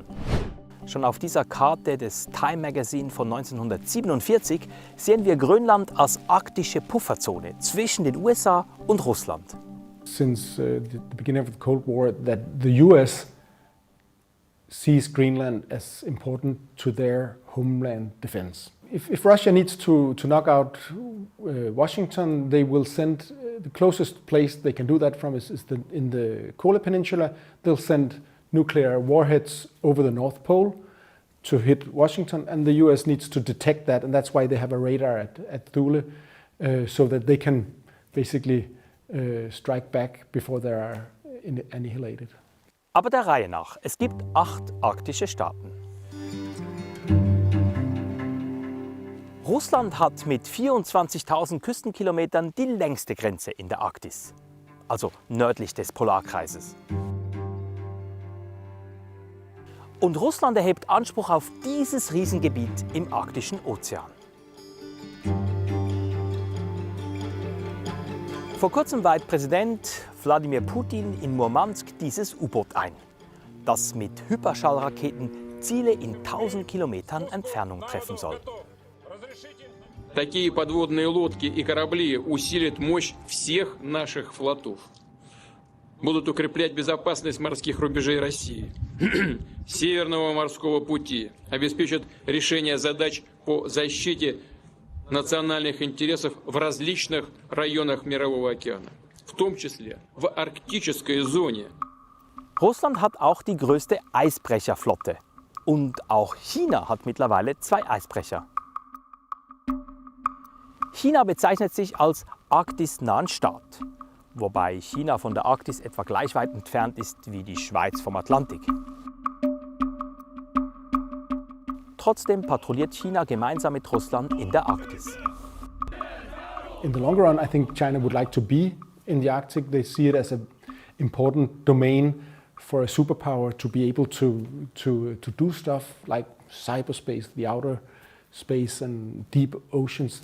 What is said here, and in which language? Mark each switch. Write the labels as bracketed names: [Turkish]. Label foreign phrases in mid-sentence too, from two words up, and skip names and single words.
[German] Schon auf dieser Karte des Time Magazine von 1947 sehen wir Grönland als arktische Pufferzone zwischen den USA und Russland. [English] Since the beginning of the Cold War, that the US sees Greenland as important to their homeland defense. If Russia needs to knock out Washington, they will send the closest place they can do that from is in the Kola Peninsula. They'll send nuclear warheads over the North Pole to hit Washington, and the US needs to detect that, and that's why they have a radar at Thule, so that they can basically strike back before they are annihilated. [German] Aber der Reihe nach. Es gibt 8 arktische Staaten. Russland hat mit 24.000 Küstenkilometern die längste Grenze in der Arktis, also nördlich des Polarkreises. Und Russland erhebt Anspruch auf dieses Riesengebiet im Arktischen Ozean. Vor kurzem weiht Präsident Wladimir Putin in Murmansk dieses U-Boot ein, das mit Hyperschallraketen Ziele in 1000 Kilometern Entfernung treffen soll. [Russian] Такие подводные лодки и корабли усилят мощь всех наших флотов. Будут укреплять безопасность морских рубежей России, Северного морского пути, обеспечат решение задач по защите национальных интересов в различных районах Мирового океана, в том числе в арктической зоне. [German] Russland hat auch die größte Eisbrecherflotte Und auch China hat mittlerweile 2 Eisbrecher. China bezeichnet sich als arktisnahen Staat, wobei China von der Arktis etwa gleich weit entfernt ist wie die Schweiz vom Atlantik. Trotzdem patrouilliert China gemeinsam mit Russland in der Arktis. [English] In the long run, I think China would like to be in the Arctic. They see it as an important domain for a superpower to be able to do stuff like cyberspace, the outer space and deep oceans.